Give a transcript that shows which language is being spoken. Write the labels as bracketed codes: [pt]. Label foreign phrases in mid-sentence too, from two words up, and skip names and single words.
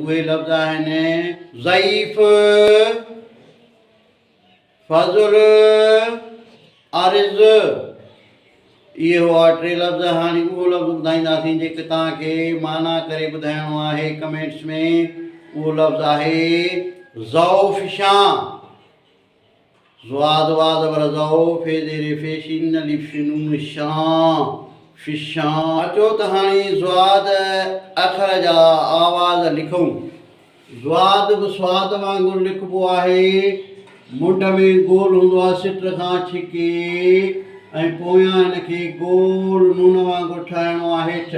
[sd] उहे लफ़्ज़ आहिनि ज़ईफ़, फ़ज़ुल, आरिज़। इहे हुआ टे लफ़्ज़। हाणे उहो लफ़्ज़ ॿुधाईंदासीं जेके तव्हांखे माना करे ॿुधाइणो आहे कमेंट्स में। उहो लफ़्ज़ आहे ज़ौफ़िशां। ज़ुआद वाज़ बर ज़ौ फे ज़ेरे फ़ेशिन अलिफ़ नून शां फ़िशां। अचो त हाणे ज़ुआद अखर जा आवाज़ लिखूं। ज़ुआद बि स्वाद वांगुरु लिखिबो आहे। मुंड में गोल हूंदो आहे सिट खां छिके, ऐं पोयां हिनखे गोल नून वांगुरु ठाहिणो आहे हेठि।